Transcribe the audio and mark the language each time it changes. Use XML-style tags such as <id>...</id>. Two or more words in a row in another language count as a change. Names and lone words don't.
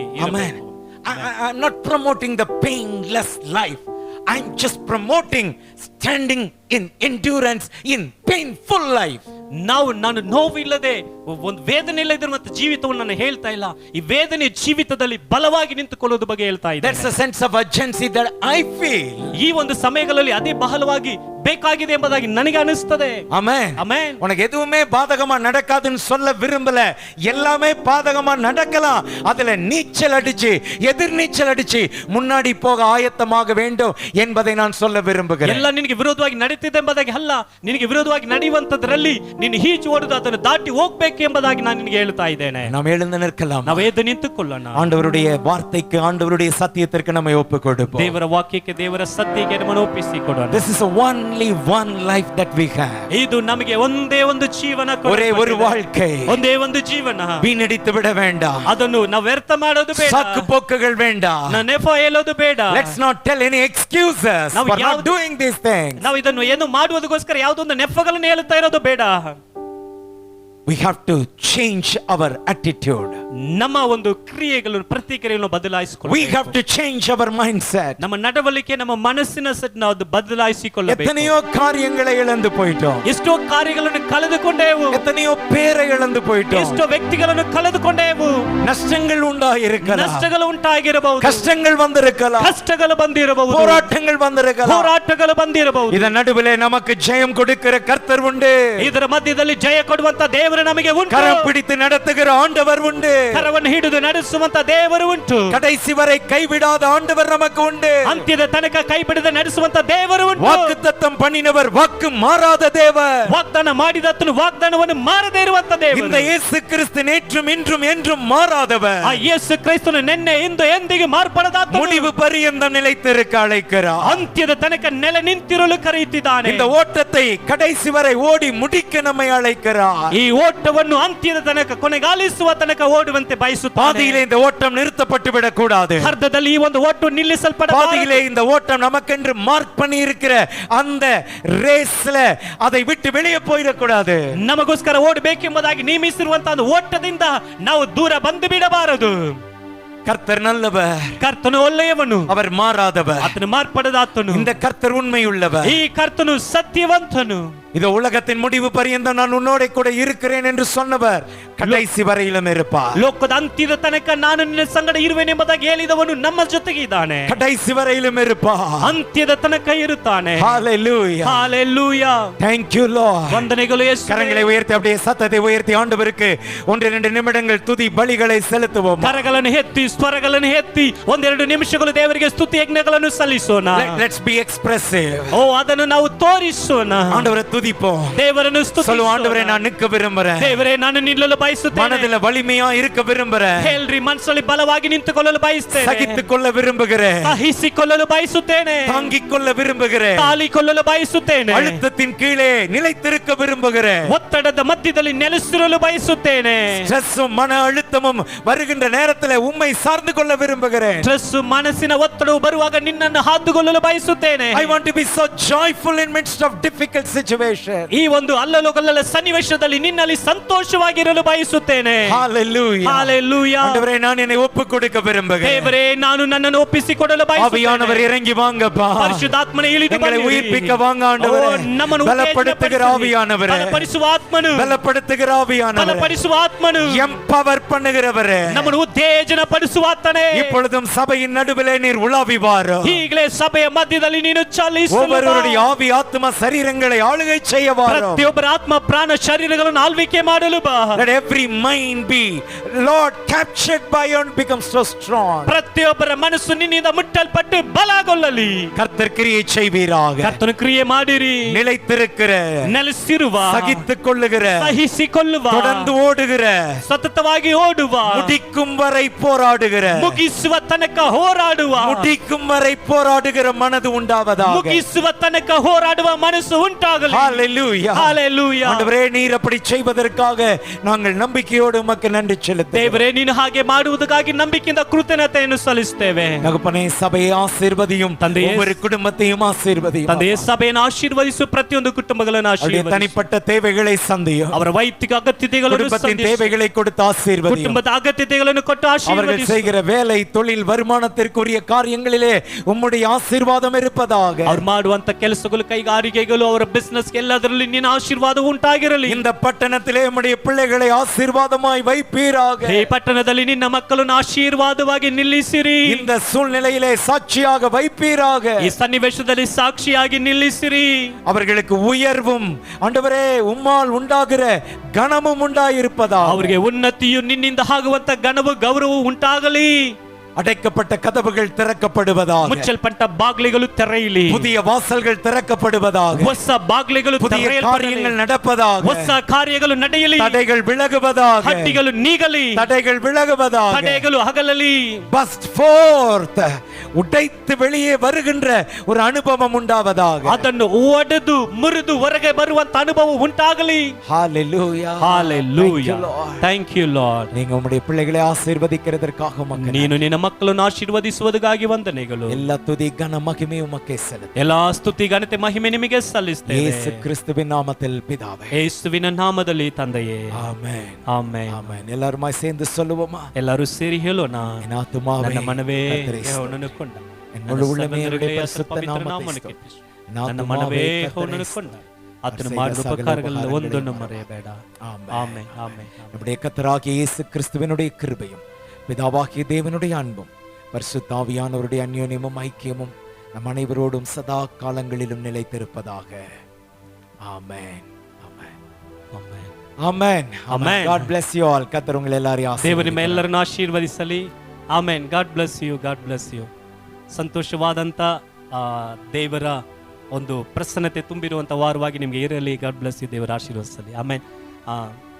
<en>Amen.</en> <kn>ಇರಬೇಕು.</kn> <en>I'm not promoting the painless life. I'm just promoting standing in endurance in painful life.</en> <kn>ನಾನು ನೋವಿಲ್ಲದೆ ಒಂದು ವೇದನೆ ಇಲ್ಲದಿರುವಂತ ಜೀವಿತವನ್ನು ನಾನು ಹೇಳ್ತಾ ಇಲ್ಲ. ಈ ವೇದನೆ ಜೀವಿತದಲ್ಲಿ ಬಲವಾಗಿ ನಿಂತುಕೊಳ್ಳೋದು ಬಗ್ಗೆ ಹೇಳ್ತಾ ಇದ್ದೇನೆ.</kn> <en>That's a sense of urgency that I feel.</en> <kn>ಈ ಒಂದು ಸಮಯಗಳಲ್ಲಿ ಅದೇ ಬಹಳವಾಗಿ ಬೇಕಾಗಿದೆ ಎಂಬುದಾಗಿ ನನಗೆ ಅನಿಸ್ತದೆ.</kn> <en>Amen. Amen.</en> <ta>உனக்கு எதுவுமே பாதகமா நடக்காதுன்னு சொல்ல விரும்பல. எல்லாமே பாதகமா நடக்கலாம். அதுல நீச்சல் அடிச்சு எதிர் நீச்சல் அடிச்சு முன்னாடி போக ஆயத்தமாக வேண்டும் என்பதை நான் சொல்ல விரும்புகிறேன்.</ta> <kn>ಎಲ್ಲ ನಿನಗೆ ವಿರೋಧವಾಗಿ ನಡೀತಿದೆ ಎಂಬುದಾಗಿ ಅಲ್ಲ, ನಿನಗೆ ವಿರೋಧವಾಗಿ ನಡೆಯುವಂತದ್ರಲ್ಲಿ ನೀನು ಈಜು ಹೊಡೆದು ಅದನ್ನು ದಾಟಿ ಹೋಗ್ಬೇಕು ಎಂಬುದಾಗಿ ನಾನು ನಿನಗೆ ಹೇಳ್ತಾ ಇದ್ದೇನೆ.</kn> <ta>நாம் எழுந்து நிற்கலாம்.</ta> <kn>ನಾವು ಎದ್ದು ನಿಂತುಕೊಳ್ಳೋಣ.</kn> <ta>ஆண்டவருடைய வார்த்தைக்கு, ஆண்டவருடைய சத்தியத்திற்கு நம்மை ஒப்புக் கொடுப்போம்.</ta> <kn>ದೇವರ ವಾಕ್ಯಕ್ಕೆ, ದೇವರ ಸತ್ಯಕ್ಕೆ ನಮ್ಮನ್ನು ಒಪ್ಪಿಸಿಕೊಡೋಣ.</kn> <en>This is only one life that we have.</en> <kn>ಇದು ನಮಗೆ ಒಂದೇ ಒಂದು ಜೀವನ,</kn> <ta>ஒரே ஒரு வாழ்க்கை.</ta> <kn>ಒಂದೇ ಒಂದು ಜೀವನ.</kn> <ta>வீணடித்து விட வேண்டாம்.</ta> <kn>ಅದನ್ನು ನಾವು ವ್ಯರ್ಥ ಮಾಡೋದು ಬೇಡ.</kn> <ta>சாக்கு போக்குகள் வேண்டாம்.</ta> <kn>ನೆಪ ಹೇಳೋದು ಬೇಡ.</kn> <en>Let's not tell any excuses</en> <kn>ನಾವು</kn> <en>for not doing these things.</en> <kn>ನಾವು ಇದನ್ನು ಏನು ಮಾಡುವುದಕ್ಕೋಸ್ಕರ ಯಾವುದೊಂದು ನೆಪಗಳನ್ನು ಹೇಳುತ್ತಾ ಇರೋದು ಬೇಡ.</kn> <en>We have to change our attitude.</en> <kn>ನಮ್ಮ ಒಂದು ಕ್ರಿಯೆಗಳನ್ನು, ಪ್ರತಿಕ್ರಿಯೆಗಳನ್ನು ಬದಲಾಯಿಸಿಕೊಳ್ಳಬೇಕು.</kn> <en>We have to change our mindset.</en> <kn>ನಮ್ಮ ನಡವಳಿಕೆ, ನಮ್ಮ ಮನಸ್ಸಿನ ನಾವು ಬದಲಾಯಿಸಿಕೊಳ್ಳಬೇಕು.</kn> <ta>எத்தனையோ காரியங்களை இழந்து போயிட்டோம்.</ta> <kn>ಎಷ್ಟೋ ಕಾರ್ಯಗಳನ್ನು ಕಳೆದುಕೊಂಡೆವು.</kn> <ta>எத்தனையோ பேரை இழந்து போயிட்டோம்.</ta> <kn>ಎಷ್ಟೋ ವ್ಯಕ್ತಿಗಳನ್ನು ಕಳೆದುಕೊಂಡೆವು.</kn> <ta>நஷ்டங்கள் உண்டாயிருக்கலாம்.</ta> <kn>ನಷ್ಟಗಳು ಉಂಟಾಗಿರಬಹುದು.</kn> <ta>கஷ்டங்கள் வந்திருக்கலாம்.</ta> <kn>ಕಷ್ಟಗಳು ಬಂದಿರಬಹುದು.</kn> <ta>போராட்டங்கள் வந்திருக்கலாம்.</ta> <kn>ಹೋರಾಟಗಳು ಬಂದಿರಬಹುದು.</kn> <ta>இதன் நடுவிலே நமக்கு ஜெயம் கொடுக்கிற கர்த்தர் உண்டு.</ta> <kn>ಇದರ ಮಧ್ಯದಲ್ಲಿ ಜಯ ಕೊಡುವಂತ ದೇವರು ನಮಗೆ ಉಂಟು.</kn> <ta>கரம் பிடித்து நடத்துகிற ஆண்டவர் உண்டு.</ta> <kn>ಕರವನ್ನು ಹಿಡಿದು ನಡೆಸುವಂತ ದೇವರು ಉಂಟು.</kn> <ta>கடைசி வரை கைவிடாத ஆண்டவர் நமக்கு உண்டு.</ta> <kn>ಅಂತ್ಯದ ತನಕ ಕೈ ಬಿಡದೆ ನಡೆಸುವಂತ ದೇವರು ಉಂಟು.</kn> <ta>வாக்குத்தத்தம் பண்ணினவர் வாக்கு மாறாத தேவர்.</ta> <kn>ವಾಗ್ದಾನ ಮಾಡಿದತನು ವಾಗ್ದಾನವನ್ನು ಮಾರದೇ ಇರುವಂತ ದೇವರು.</kn> <ta>இந்த இயேசு கிறிஸ்து நேற்றும் இன்றும் என்றும் மாறாதவர்.</ta> <kn>ಆ ಯೇಸು ಕ್ರಿಸ್ತನು ನಿನ್ನೆ ಇಂದು ಎಂದಿಗೆ ಮಾರ್ಪಡದಾತನು.</kn> <ta>முடிவு பரியந்தம் நிலைத்திருக்க அழைக்கிறார்.</ta> <kn>ಅಂತ್ಯದ ತನಕ ನೆಲೆ ನಿಂತಿರಲು ಕರೆಯುತ್ತಿದ್ದಾನೆ.</kn> <ta>இந்த ஓட்டத்தை கடைசி வரை ஓடி முடிக்க நம்மை அழைக்கிறார்.</ta> <kn>ಈ ಓಟವನ್ನು ಅಂತ್ಯದ ತನಕ, ಕೊನೆಗಾಲಿಸುವ ತನಕ ಓಡುವಂತೆ ಬಯಸುತ್ತಾನೆ.</kn> <ta>பாதியிலே இந்த ஓட்டம் நிறுத்தப்பட்டு விடக் கூடாது.</ta> <kn>ಅರ್ಧದಲ್ಲಿ ಈ ಒಂದು ಓಟ ನಿಲ್ಲಿಸಲ್ಪಡಬಾರದು.</kn> <ta>பாதியிலே இந்த ஓட்டம் நமக்கென்று மார்க் பண்ணி இருக்கிற அந்த ரேஸ்ல அதை விட்டு வெளியே போயிடக் கூடாது.</ta> <kn>ನಮಗೋಸ್ಕರ ಓಡಬೇಕೆಂಬುದಾಗಿ ನೇಮಿಸಿರುವಂತಹ ಒಂದು ಓಟದಿಂದ ನಾವು ದೂರ ಬಂದು ಬಿಡಬಾರದು.</kn> <ta>கர்த்தர் நல்லவர்.</ta> <kn>ಕರ್ತನು ಒಳ್ಳೆಯವನು.</kn> <ta>அவர் மாறாதவர்.</ta> <kn>ಆತನು ಮಾರ್ಪಡದಾತನು.</kn> <ta>இந்த கர்த்தர் உண்மையுள்ளவர்.</ta> <kn>ಈ ಕರ್ತನು ಸತ್ಯವಂತನು.</kn> <ta>இதோ உலகத்தின் முடிவு பரியந்தம் நான் உன்னோட கூட இருக்கிறேன் என்று சொன்னவர் கடைசி வரையிலும் இருப்பார்.</ta> <kn>ಲೋಕದ ಅಂತ್ಯದ ತನಕ ನಾನು ನಿನ್ನ ಸಂಗಡ ಇರುವೆನೆಂಬುದಾಗಿ ಹೇಳಿದವನು ನಮ್ಮ ಜೊತೆಗೆ ಇದ್ದಾನೆ.</kn> <ta>கடைசி வரையிலும் இருப்பார்.</ta> <kn>ಅಂತ್ಯದ ತನಕ ಇರುತ್ತಾನೆ.</kn> <ta>ஹalleluya. ஹalleluya.</ta> <en>Thank you Lord.</en> <kn>ವಂದನೆಗಳು ಯೇಸುವೇ.</kn> <ta>கரங்களை உயர்த்தி அப்படியே சத்தத்தை உயர்த்தி ஆண்டவருக்கு 1-2 நிமிடங்கள் துதி பலிகளை செலுத்துவோம்.</ta> <kn>ಕರಗಳನ್ನು ಎತ್ತಿ, ಸ್ವರಗಳನ್ನು ಎತ್ತಿ 1-2 ನಿಮಿಷಗಳು ದೇವರಿಗೆ ಸ್ತುತಿ ಯಜ್ಞಗಳನ್ನು ಸಲ್ಲಿಸೋಣ.</kn> <en>Let's be expressive.</en> <kn>ಓ, ಅದನ್ನು ನಾವು ತೋರಿಸೋಣ.</kn> <ta>ஆண்டவரை துதிப்போம்.</ta> <kn>ದೇವರನ್ನು ಸ್ತುತಿಸೋಣ.</kn> <ta>சொல்லுவோம், ஆண்டவரே நான் நிற்க விரும்புறேன்.</ta> <kn>ದೇವರೇ, ನಾನು ನಿಲ್ಲಲು ಬಯಸುತ್ತೇನೆ.</kn> <ta>மனதில வலிமையா இருக்க விரும்புறேன்.</ta> <kn>ಹೇಳ್ರಿ, ಮನಸ್ಸಲ್ಲಿ ಬಲವಾಗಿ ನಿಂತುಕೊಳ್ಳಲು ಬಯಸುತ್ತೇನೆ.</kn> <ta>சகித்துக்கொள்ள விரும்புகிறேன்.</ta> <kn>ಸಹಿಸಿಕೊಳ್ಳಲು ಬಯಸುತ್ತೇನೆ.</kn> <ta>தாங்கிக் கொள்ள விரும்புகிறேன்.</ta> <kn>ತಾಳಿಕೊಳ್ಳಲು ಬಯಸುತ್ತೇನೆ.</kn> <ta>அழுத்தத்தின் கீழே நிலைத்திருக்க விரும்புகிறேன்.</ta> <kn>ಒತ್ತಡದ ಮಧ್ಯದಲ್ಲಿ ನೆಲೆಸಿರಲು ಬಯಸುತ್ತೇನೆ.</kn> <ta>ஸ்ட்ரெஸ்ஸும் மன அழுத்தமும் வருகின்ற நேரத்தில் உம்மை சார்ந்து கொள்ள விரும்புகிறேன்.</ta> <kn>ಸ್ಟ್ರೆಸ್, ಮನಸ್ಸಿನ ಒತ್ತಡವು ಬರುವಾಗ ನಿನ್ನನ್ನು ಹಾದುಕೊಳ್ಳಲು ಬಯಸುತ್ತೇನೆ.</kn> <en>I want to be so joyful in midst of difficult situation.</en> <kn>ಈ ಒಂದು ಅಲ್ಲಲೋಗಲ್ಲ ಸನ್ನಿವೇಶದಲ್ಲಿ ನಿನ್ನಲ್ಲಿ ಸಂತೋಷವಾಗಿರಲು ಬಯಸುತ್ತೇನೆ.</kn> <en>Hallelujah. Hallelujah.</en> <ta>ஆண்டவரே, நான் என்னை ஒப்புக் கொடுக்க விரும்புகிறேன்.</ta> <kn>ದೇವರೇ, ನಾನು ನನ್ನನ್ನು ಒಪ್ಪಿಸಿಕೊಡಲು</kn> <ta>ஆவியானவர்</ta> <kn>ಬಯಸುತ್ತೇನೆ.</kn> <ta>இறங்கி வாங்கப்பா.</ta> <kn>ಪರಿಶುದ್ಧಾತ್ಮನೇ ಇಳಿದು</kn> <ta>எங்களை</ta> <kn>ಬನ್ನಿರಿ.</kn> <ta>உயிர்ப்பிக்க வாங்க ஆண்டவரே.</ta> <kn>ಓ, ನಮ್ಮನ್ನು</kn> <ta>பலப்படுத்துகிற ஆவியானவரே.</ta> <kn>ಬಲಪಡಿಸುವ ಆತ್ಮನು.</kn> <ta>பலப்படுத்துகிற ஆவியானவரே.</ta> <kn>ಬಲಪಡಿಸುವ ಆತ್ಮನು.</kn> <ta>எம்பவர் பண்ணுகிறவரே.</ta> <kn>ನಮ್ಮನ್ನು ಉತ್ತೇಜನ ಪಡಿಸುವ ಆತನೇ.</kn> <ta>இப்பொழுதும் சபையின் நடுவிலே நீர் உலாவி வாரும்.</ta> <kn>ಈಗಲೇ ಸಭೆಯ ಮಧ್ಯದಲ್ಲಿ ನೀನು ಚಲಿಸು.</kn> <ta>ஒவ்வொருவருடைய ஆவி ஆத்ம சரீரங்களை ஆளுகை செய்ய வாரும்.</ta> <kn>ಪ್ರತಿಯೊಬ್ಬರ ಆತ್ಮ, ಪ್ರಾಣ, ಶರೀರಗಳನ್ನು ಆಳ್ವಿಕೆ ಮಾಡಲು ಬಾ.</kn> <en>Let every mind be, Lord, captured by you and become so strong.</en> <kn>ಪ್ರತಿಯೊಬ್ಬರ ಮನಸ್ಸು ನಿನ್ನಿಂದ ಮುಟ್ಟಲ್ಪಟ್ಟು ಬಲಗೊಳ್ಳಲಿ.</kn> <ta>கர்த்தர் கிரியை செய்வீராக.</ta> <kn>ಕರ್ತನು ಕ್ರಿಯೆ ಮಾಡಿರಿ.</kn> <ta>நிலைத்திருக்கிற,</ta> <kn>ನೆಲೆಸಿರುವ,</kn> <ta>சகித்துக் கொள்ளுகிற,</ta> <kn>ಸಹಿಸಿಕೊಳ್ಳುವ,</kn> <ta>தொடர்ந்து ஓடுகிற,</ta> <kn>ಸತತವಾಗಿ ಓಡುವ,</kn> <ta>முடிக்கும் வரை போராடுகிற,</ta> <kn>ಮುಗಿಸುವ ತನಕ ಹೋರಾಡುವ,</kn> <ta>முடிக்கும் வரை போராடுகிற மனது உண்டாவதாக.</ta> <kn>ಮುಗಿಸುವ ತನಕ ಹೋರಾಡುವ ಮನಸ್ಸು ಉಂಟಾಗಲಿ.</kn> <ta>ஹalleluya</ta> <en>Hallelujah.</en> <ta>ஆண்டவரே நீர் அப்படி செய்வதற்காக நாங்கள் நம்பிக்கையோடு உமக்கு நன்றி செலுத்துகிறோம்.</ta> <kn>ದೇವರೇ ನೀನು ಹಾಗೆ ಮಾಡುವುದಕ್ಕಾಗಿ ನಂಬಿಕೆಯಿಂದ ಕೃತಜ್ಞತೆಯನ್ನು ಸಲ್ಲಿಸುತ್ತೇವೆ.</kn> <ta>தகப்பனே சபையை ஆசீர்வதியும்,</ta> <kn>ತಂದೆಯೇ,</kn> <ta>ஒவ்வொரு குடும்பத்தையும் ஆசீர்வதியும்.</ta> <kn>ತಂದೆಯೇ, ಸಭೆಯನ್ನು ಆಶೀರ್ವದಿಸು, ಪ್ರತಿಯೊಂದು ಕುಟುಂಬಗಳನ್ನು ಆಶೀರ್ವದಿಸು.</kn> <ta>தனிப்பட்ட தேவைகளை சந்தியும்,</ta> <kn>ಅವರ ವೈಯಕ್ತಿಕ ಅಗತ್ಯತೆಗಳನ್ನು</kn> <ta>குடும்பத்தின்</ta> <kn>ಸಂಧಿಸು.</kn> <ta>தேவைகளை கொடுத்து ஆசீர்வதியும்.</ta> <kn>ಕುಟುಂಬದ ಅಗತ್ಯತೆಗಳನ್ನು ಕೊಟ್ಟು</kn> <ta>அவர்கள்</ta> <kn>ಆಶೀರ್ವದಿಸು.</kn> <ta>செய்கிற வேலை, தொழில், வருமானத்திற்குரிய காரியங்களிலே உம்முடைய ஆசீர்வாதம் இருப்பதாக.</ta> <kn>ಅವರು ಮಾಡುವಂತ ಕೆಲಸಗಳು, ಕೈಗಾರಿಕೆಗಳು, ಅವರ ಬಿಸಿನೆಸ್ ಎಲ್ಲದರಲ್ಲಿ ನಿನ್ನ ಆಶೀರ್ವಾದ ಉಂಟಾಗಿರಲಿ.</kn> <ta>இந்த பட்டணத்திலே உம்முடைய பிள்ளைகளை ஆசீர்வாதமாய் வைப்பீராக.</ta> <kn>ಈ ಪಟ್ಟಣದಲ್ಲಿ ನಿನ್ನ ಮಕ್ಕಳನ್ನು ಆಶೀರ್ವಾದವಾಗಿ ನಿಲ್ಲಿಸಿರಿ.</kn> <ta>இந்த சூழ்நிலையிலே சாட்சியாக வைப்பீராக.</ta> <kn>ಈ ಸನ್ನಿವೇಶದಲ್ಲಿ ಸಾಕ್ಷಿಯಾಗಿ ನಿಲ್ಲಿಸಿರಿ.</kn> <ta>அவர்களுக்கு உயர்வும் ஆண்டவரே உம்மால் உண்டாகிற கனமும் உண்டாயிருப்பதாக.</ta> <kn>ಅವರಿಗೆ ಉನ್ನತಿಯು ನಿನ್ನಿಂದ ಆಗುವಂತ ಘನವು ಗೌರವವು ಉಂಟಾಗಲಿ.</kn> <ta>அடைக்கப்பட்ட கதவுகள் திறக்கப்படுவதாக.</ta> <kn>ಮುಚ್ಚಲ್ಪಟ್ಟ ಬಾಗಿಲುಗಳು ತೆರೆಯಲಿ.</kn> <ta>புதிய வாசல்கள் திறக்கப்படுவதாக.</ta> <kn>ಹೊಸ ಬಾಗಿಲುಗಳು</kn> <ta>புதிய காரியங்கள் நடப்பதாக.</ta> <kn>ಹೊಸ ಕಾರ್ಯಗಳು ನಡೆಯಲಿ.</kn> <ta>தடைகள் விலகுவதாக.</ta> <kn>ಹಟ್ಟಿಗಳು ನೀಗಲಿ.</kn> <ta>தடைகள் விலகுவதாக.</ta> <kn>ತಡೆಗಳು ಅಗಲಲಿ.</kn> <en>Burst forth,</en> <ta>உடைத்து வெளியே வருகின்ற ஒரு அனுபவம் உண்டாவதாக.</ta> <kn>ಅದನ್ನು ಒಡೆದು ಮುರಿದು ಹೊರಗೆ ಬರುವಂತ ಅನುಭವ ಉಂಟಾಗಲಿ.</kn> <ta>ஹalleluya.</ta> <en>Hallelujah. Thank you Lord.</en> <ta>நீங்க உம்முடைய பிள்ளைகளை ஆசீர்வதிக்கிறதற்காக உமக்கு</ta> <kn>ನೀನು ನಿನ್ನ ಮಕ್ಕಳನ್ನು ಆಶೀರ್ವದಿಸುವುದಕ್ಕಾಗಿ ವಂದನೆಗಳು.</kn> <ta>எல்லா துதி கன மகிமை உமக்கே செலுத்து.</ta> <kn>ಎಲ್ಲಾ ಸ್ತುತಿ ಘನತೆ ಮಹಿಮೆ ನಿಮಗೆ ಸಲ್ಲಿಸುತ್ತೇವೆ.</kn> <ta>இயேசு கிறிஸ்துவின் ನಾಮத்தில் பிதாவே.</ta> <kn>ಯೇಸುವಿನ ನಾಮದಲ್ಲಿ ತಂದೆಯೇ.</kn> <ta>ஆமென்.</ta> <kn>ಆಮೆನ್.</kn> <ta>ஆமென். எல்லாருமாய் சேர்ந்து சொல்லுவோமா?</ta> <kn>ಎಲ್ಲರೂ ಸೇರಿ ಹೇಳೋಣ.</kn> <ta>என் ஆத்துமாவே</ta> <kn>ನನ್ನ ಮನವೇ</kn> <ta>கர்த்தரை</ta> <kn>ಯೆಹೋವನನ್ನು ಕೊಂಡ.</kn> <ta>என் முழு உள்ளமே அவருடைய</ta> <kn>ನನ್ನ</kn> <ta>பரிசுத்த</ta> <kn>ಪವಿತ್ರ</kn> <ta>நாமத்தை</ta> <kn>ನಾಮವನ್ನು ಸ್ತೋತ್ರ. ಕೀರ್ತಿಸು.</kn> <ta>என்</ta> <kn>ನನ್ನ</kn> <ta>ஆத்துமாவே</ta> <kn>ಮನವೇ</kn> <ta>கர்த்தரை</ta> <kn>ಯೆಹೋವನನ್ನು ಕೊಂಡ. ಸ್ತೋತ್ರ. ಆತನು</kn> <ta>அவர்</ta> <kn>ಮಾಡಿದ</kn> <ta>செய்த சகல</ta> <kn>ಉಪಕಾರಗಳಲ್ಲಿ ಒಂದನ್ನು ಉಪಕಾರಗಳಿಗಾಗಿ ಮರೆಯಬೇಡ.</kn> <ta>ஆமென்.</ta> <kn>ಆಮೆನ್. ಆಮೆನ್.</kn> <ta>நம்முடைய கர்த்தராகிய இயேசு கிறிஸ்துவினுடைய கிருபையும் பிதாவாகிய தேவனுடைய அன்பும் பரிசுத்த ஆவியானவருடைய அந்யோன்யமும் ஐக்கியமும் நம் அனைவரோடும் சதா காலங்களிலும் நிலைத்திருப்பதாக. ஆமென். ஆமென்.</ta> <kn>ಆಮೆನ್.</kn> <ta>ஆமென்.</ta> <en>Amen. God bless you all.</en> <ta>கர்த்தர் உங்களை எல்லாரையும்</ta> <kn>ದೇವರು ನಿಮ್ಮ</kn> <ta>ஆசீர்வதிப்பார்.</ta> <kn>ಎಲ್ಲರನ್ನು ಆಶೀರ್ವದಿಸಲಿ. ಆಮೆನ್.</kn> <en>God bless you. God bless you.</en> <kn>ಸಂತೋಷವಾದಂಥ ದೇವರ ಒಂದು ಪ್ರಸನ್ನತೆ ತುಂಬಿರುವಂಥ ವಾರವಾಗಿ ನಿಮಗೆ ಇರಲಿ.</kn> <en>God bless you.</en> <kn>ದೇವರ ಆಶೀರ್ವದಿಸಲಿ. ಆಮೆನ್.</kn>